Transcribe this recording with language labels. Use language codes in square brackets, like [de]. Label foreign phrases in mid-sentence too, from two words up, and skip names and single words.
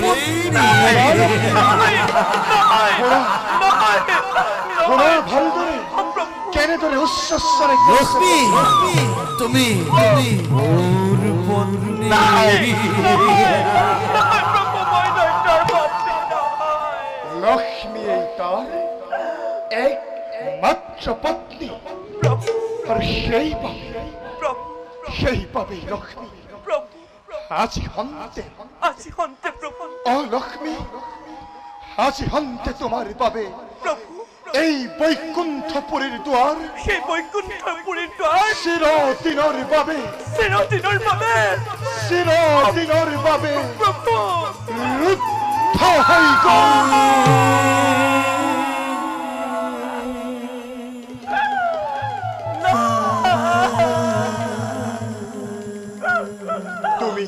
[as] শুনা ভালদৰে কেনেদৰে উচ্চস্বৰে লক্ষ্মী তুমি মোৰ পত্নী [bn] লক্ষ্মী এই তার একমাত্র পত্নী, প্রভু আর প্রভু সেইভাবে লক্ষ্মী প্রভু আজি হন্তে, আজি হন্তে প্রভু ও লক্ষ্মী, আজি হন্তে তোমার পাবে প্রভু এই বৈকুণ্ঠপুরীর দ্বার, সেই বৈকুণ্ঠপুরীর দ্বার চিরদিনের পাবে, চিরদিনের পাবে চিরদিনের পাবে প্রভু। রুদ্ধ হইব। তুমি